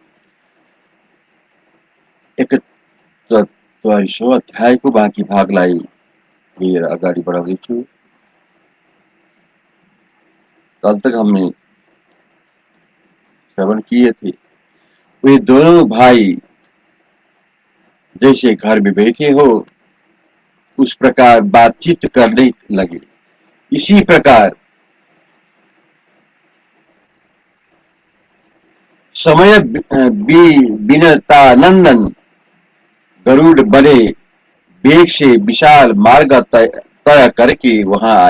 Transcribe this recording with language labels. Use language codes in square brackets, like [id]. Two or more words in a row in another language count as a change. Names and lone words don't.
[ne] 41वां अध्याय को बाँकी भागलाई लिएर अगाडि बढाउँदै छु। [hi] कल तक हमने श्रवण किए थे, वे दोनों भाई जैसे घर में बैठे हो उस प्रकार बातचीत करने लगे। इसी प्रकार समय बिनतानंदन गरुड़ बने वेग से विशाल मार्ग तय करके वहां आए।